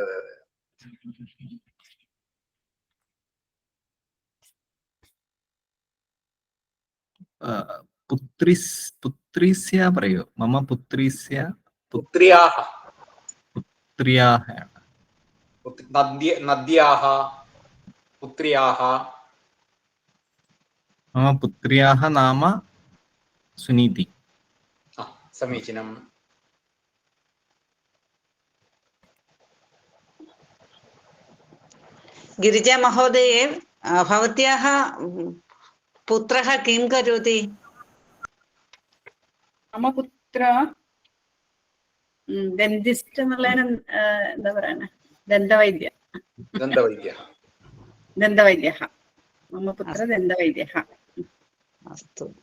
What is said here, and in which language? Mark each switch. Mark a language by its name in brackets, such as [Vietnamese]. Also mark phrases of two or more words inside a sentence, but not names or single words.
[Malayalam] പുത്രീസ്യ പറയൂ. [Sanskrit] മമ പുത്രീസ്യ പുത്ര്യാഹ നദ്യാഹ പുത്ര്യാഹ. मम पुत्र्याः नाम सुनीति. समीचीनं. गिरिजा महोदये, भवत्याः पुत्रः किं करोति? मम पुत्र [Malayalam] ഡെന്റിസ്റ്റ് എന്നുള്ളതിന് എന്താ പറയുക? [Sanskrit] ദന്തവൈദ്യः. मम पुत्र दन्तवैद्यः. अस्तु.